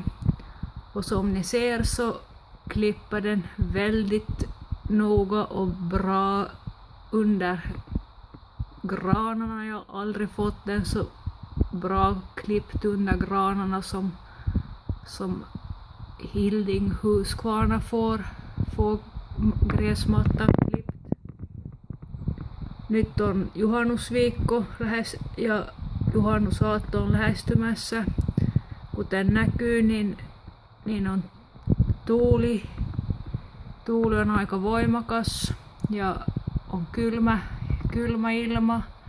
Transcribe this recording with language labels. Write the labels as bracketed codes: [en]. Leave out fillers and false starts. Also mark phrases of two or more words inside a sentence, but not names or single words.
[sv] Och som ni ser så klipper den väldigt noga och bra under granarna. Jag har aldrig fått den så bra klippt under granarna som Hilding Husqvarna får gräsmattan klippt. [fi] Nyt on juhannusviikko ja juhannusaatto on lähestymässä. Kuten näkyy, niin on tuuli on aika voimakas ja on kylmä ilma.